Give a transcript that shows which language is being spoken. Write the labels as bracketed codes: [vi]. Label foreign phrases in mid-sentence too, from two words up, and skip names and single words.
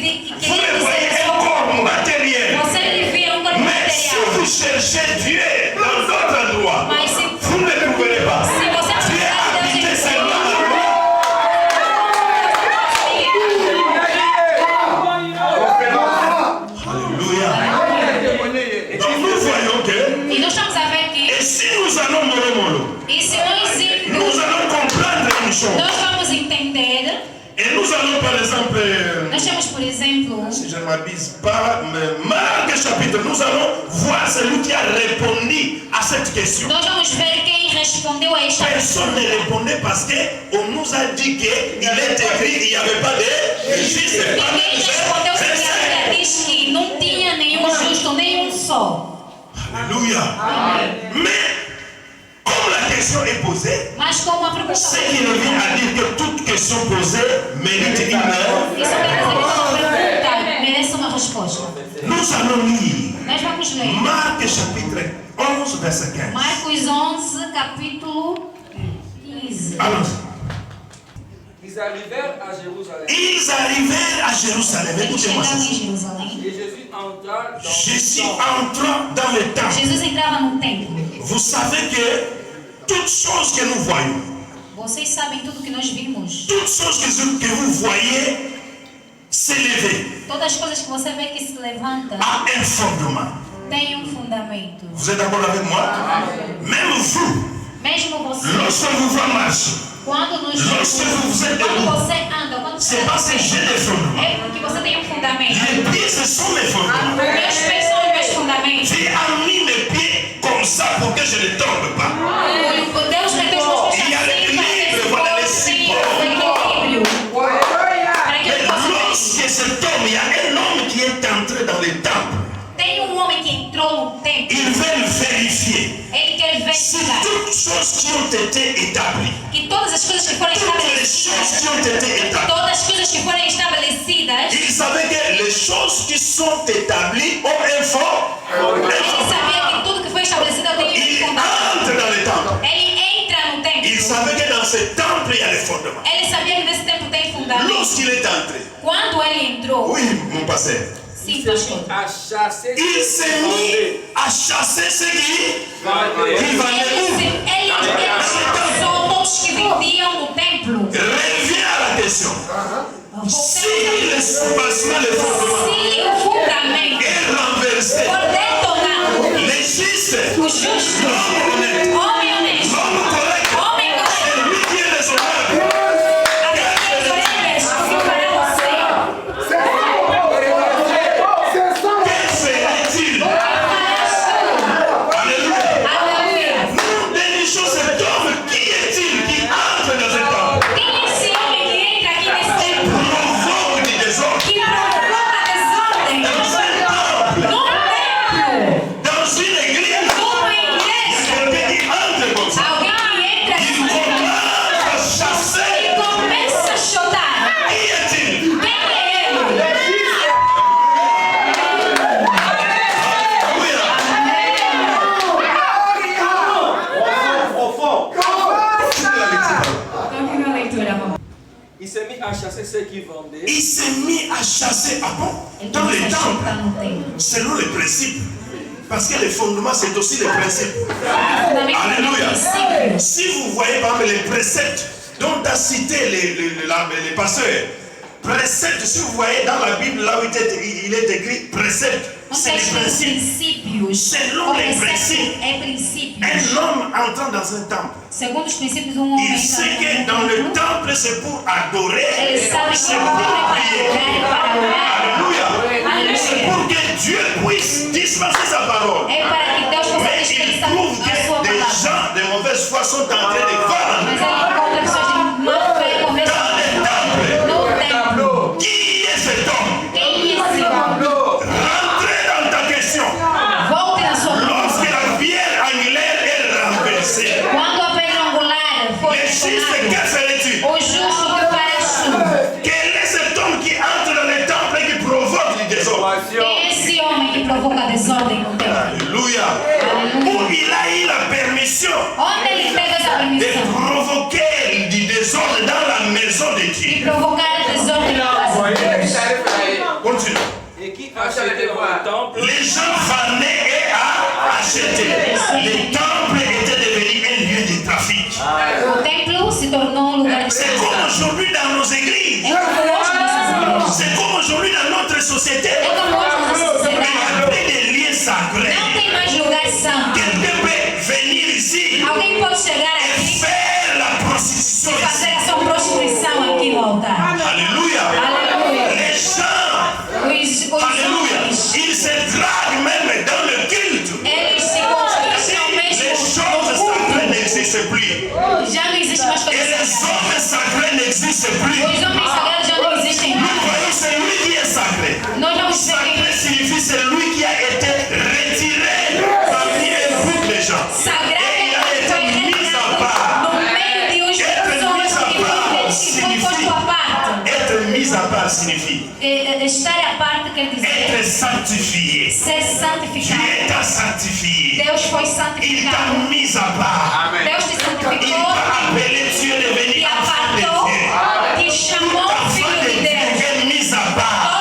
[fr] Vous le voyez un corps matériel. Mais si vous cherchez Dieu dans d'autres endroits, vous ne le trouverez pas. Dieu habite seulement en lui. Alléluia. Donc nous voyons que, [pt] E nós estamos a ver que, [fr] et si nous allons mollo, [pt] e se nós [fr] nous [pt] irmos, [fr] allons comprendre une chose. [pt] nós vamos entender. [fr] Et nous allons par exemple, [pt] Nós temos, por exemplo, [fr] si je ne m'abuse pas, Marc chapitre, nous allons voir celui qui a répondu à cette question. [pt] nós vamos ver quem respondeu a esta [fr] Personne ne répondait parce qu'on nous a dit qu'il est écrit, il n'y avait pas de juste. [pt] Ninguém respondeu porque a Bíblia diz que não tinha nenhum justo, nenhum só. [fr] Alléluia. Mais comme la question est posée, [pt] Mas como a pergunta [fr] ce [pt] foi [fr] qui revient à dire que toute question posée mérite une heure. [pt] isso quer dizer que toda pergunta merece uma resposta. [fr] Nous allons lire [pt] Nós vamos ler [fr] Marc chapitre 11, verset 15. [pt] Marcos 11, capítulo 15. [fr] Allons-y. Ils arrivèrent à Jérusalem. Ils arrivèrent à Jérusalem. [pt] Eles [fr] Écoutez-moi [pt] chegaram [fr] ça. [pt] em Jerusalém. [fr] Et Jésus entra dans Jésus le temple. entrant dans le temple. [pt] Jesus entrava no templo. [fr] Vous savez que toutes choses que nous voyons, [pt] Vocês sabem tudo que nós vimos. [fr] toutes choses que vous voyez s'élever [pt] Todas as coisas que você vê que se levanta [fr] à un fondement. [pt] têm fundamento. [fr] Vous êtes d'accord avec moi? Même vous, [pt] Mesmo você, [fr] lorsque vous voyez marcher, [pt] quando nos [fr] lorsque vous êtes [pt] quando [fr] debout, [pt] você anda, quando você [fr] c'est parce que j'ai des fondements. [pt] é porque você tem fundamento. [fr] Les pieds, ce sont mes fondements. [pt] Meus pés são os meus fundamentos. [fr] J'ai mis mes pieds comme ça pour que je ne tombe pas. [pt] Deus meteu os meus pés [fr] Il y a [pt] assim para [fr] l'équilibre, [pt] que [fr] voilà les [pt] esse [fr] supports. [pt] equilíbrio. Para que [fr] Mais [pt] ele possa [fr] lorsque cet homme, il y a un homme qui est entré dans le temple, [pt] Tem homem que entrou no templo. [fr] il veut vérifier [pt] Ele quer [fr] si [pt] verificar [fr] toutes choses qui ont été établies, [pt] que todas as coisas que foram [fr] toutes les choses [pt] estabelecidas, [fr] qui ont été établies, [pt] todas as coisas que foram estabelecidas, [fr] il savait que les choses qui sont établies ont un fond. [pt] ele sabia que tudo que foi estabelecido tem [fr] Il [pt] um fundamento. [fr] entre dans le temple. [pt] Ele entra no templo. [fr] Il savait que dans ce temple, il y a les fondements. [pt] Ele sabia que nesse templo tem fundamento. [fr] Lorsqu'il est entré, [pt] Quando ele entrou, [fr] oui, mon pasteur, [pt] sim, [fr] Il s'est [pt] pastor. [fr] mis à chasser il s'est mis à chasser ceux qui vendait. [pt] vendaient où? Ele expulsou todos que vendiam no templo. [fr] Reviens à la question. Si le soubassement, le fondement [pt] Se o fundamento [fr] est renversé, [pt] for detonado, [fr] les justes, [pt] o justo, [fr] l'homme honnête, [pt] homem honesto, [fr] l'homme correct, [pt] homem correto, [fr] c'est lui qui est raisonnable. [pt] aquele que é honesto, para você, [fr] Que ferait-il? [pt] o que farás tu? [fr] Alléluia. [pt] Aleluia. [fr] Nous dénichons cet homme. Qui est-il qui entre dans cet homme? [pt] Quem é esse homem que entra aqui nesse templo, [fr] Provoque du désordre. [pt] que provoca desordem? [fr] Dans un temple, [pt] No templo, [fr] dans une église, [pt] numa igreja, [fr] quelqu'un qui entre comme ça, [pt] alguém que entra [fr] il [pt] aqui [fr] commence à [pt] e [fr] chasser. [pt] começa a chutar. [fr] Qui est-il? [pt] Quem é ele? Continua a leitura, amor. [fr] Il s'est mis à chasser ceux qui vendaient. Il s'est mis à chasser. Ah bon? [pt] Ele [fr] Dans les [pt] começa a [fr] temples, [pt] chutar no templo. [fr] selon les principes. Parce que les fondements, c'est aussi les principes. [pt] Fundamento também é [fr] Alléluia. [pt] princípio. [fr] Si vous voyez par exemple les préceptes dont a cité les pasteurs, Précepte, si vous voyez dans la Bible, là où il est écrit précepte, c'est les principes. Selon les principes, un homme entrant dans un temple, [pt] Segundo os princípios, homem [fr] il [pt] entra [fr] sait [pt] no [fr] que dans le [pt] templo. [fr] temple, c'est pour adorer, [pt] Ele sabe que [fr] c'est [pt] o [fr] pour [pt] templo é para [fr] prier. [pt] adorar e para orar. [fr] Alléluia. C'est [pt] Aleluia. [fr] pour que Dieu puisse dispenser sa parole. [pt] É para que Deus possa [fr] Mais il [pt] dispensar [fr] trouve [pt] a sua [fr] que des [pt] palavra. [fr] gens de mauvaise foi sont en train de [pt] Mas [fr] vendre [pt] ele encontra pessoas de má fé [fr] dans le temple. [pt] no templo. [fr] Qui est cet homme? [pt] Quem é esse homem? [fr] Rentrez dans ta question. [pt] Volte na sua pergunta. [fr] Lorsque la pierre angulaire est renversée, [pt] Quando a pedra angular foi [fr] le juste, [pt] detonada, [fr] que ferais-tu? [pt] o justo que fará [fr] Quel est cet homme qui entre dans le temple et qui provoque le désordre? [pt] Quem é esse homem que provoca desordem no templo? [fr] Alléluia. Où il a eu la permission [pt] Onde ele teve essa [fr] de [pt] permissão [fr] provoquer du désordre dans la maison de [pt] de [fr] Dieu. [pt] provocar desordem na casa de Deus? [fr] Continue. Et qui achetait dans le temple Les gens venaient et achetaient. Le temple était devenu un lieu de trafic. [pt] O templo se tornou um lugar de [fr] C'est comme aujourd'hui dans nos églises. [pt] É como hoje nessas igrejas. [fr] C'est comme aujourd'hui dans notre société. [pt] É como hoje na nossa [fr] Il n'y [pt] sociedade. [fr] a plus de lieux sacrés. [pt] Não tem mais lugar santo. [fr] Quelqu'un peut venir ici [pt] Alguém pode chegar [fr] et [pt] aqui [fr] faire la prostitution [pt] e [fr] ici. [pt] fazer a sua prostituição aqui no altar. [fr] Alléluia. [pt] Aleluia. [fr] Les gens, [pt] Os [fr] alléluia, [pt] homens, [fr] ils se draguent même dans le culte. [pt] eles se constringem [fr] Les [pt] mesmo [fr] choses [pt] no [fr] sacrées [pt] culto. [fr] n'existent plus. [pt] Já não existe mais [fr] Et [pt] coisa [fr] les [pt] sagrada. [fr] hommes sacrés n'existent plus. [pt] Os homens sagrados já não existem [fr] Nous [pt] mais. [fr] voyons celui qui est sacré. [pt] Nós vamos ver [fr] Sacré [pt] quem [fr] signifie celui qui a été retiré parmi un groupe de gens. [pt] sagrado [fr] Et il a [pt] foi [fr] été mis à part. [pt] retirado no meio de os pessoas que foi posto à parte. [fr] Être mis à part signifie [pt] Estar à parte quer dizer [fr] être sanctifié. [pt] ser [fr] Dieu [pt] santificado. [fr] t'a sanctifié. [pt] Deus foi [fr] Il t'a [pt] santificado. [fr] mis à part. [pt] Deus te [fr] Il [pt] santificou, [fr] t'a appelé, tu es devenu [pt] te [fr] enfant de [pt] apartou, [fr] Dieu. [pt] te chamou [fr] Enfant [pt] filho [fr] de [pt] de [fr] Dieu [pt] Deus. [fr] est mis à part.